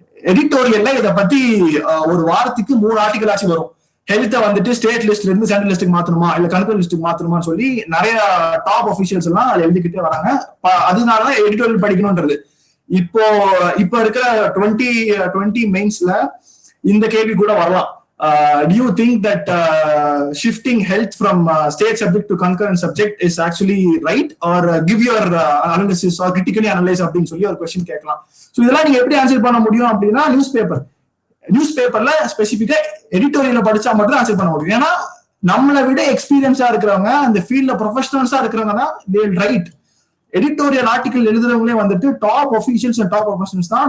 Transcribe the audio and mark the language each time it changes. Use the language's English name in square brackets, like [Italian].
[Tamil] எடிட்டோரியல்ல இதை பத்தி ஒரு வாரத்துக்கு 3 ஆர்டிகல் ஆச்சு வரும். ஹெல்த்தை வந்துட்டு ஸ்டேட் லிஸ்ட்ல இருந்து சென்ட்ரல் லிஸ்ட்டுக்கு மாத்தணுமா இல்ல கண்ட்ரோல் லிஸ்ட்டுக்கு மாத்தணுமான்னு சொல்லி நிறைய டாப் ஆஃபீஷியல்ஸ் எல்லாம் எழுதிக்கிட்டே வராங்க. அதனாலதான் எடிட்டோரியல் படிக்கணும்ன்றது. இப்போ இருக்கிற 2020 மெயின்ஸ்ல இந்த கேள்வி கூட வரலாம். [English] Do you think that shifting health from state subject to concurrent subject is actually right, or give your analysis or critically analyze [Tamil] அப்படின்னு சொல்லி ஒரு கொஸ்டின் கேட்கலாம். ஸோ இதெல்லாம் நீங்க எப்படி ஆன்சர் பண்ண முடியும் அப்படின்னா நியூஸ் பேப்பர்ல ஸ்பெசிபிக்கா எடிட்டோரியல்ல படிச்சா மட்டும் தான் ஆன்சர் பண்ண முடியும். ஏன்னா நம்மளை விட எக்ஸ்பீரியன்ஸா இருக்கிறவங்க, அந்த ஃபீல்ட்ல ப்ரொஃபஷனல்ஸா இருக்கிறவங்க தான் [English] they will write. [Tamil] Editorial article எழுதுறவங்களே வந்துட்டு top officials and top professionals தான்.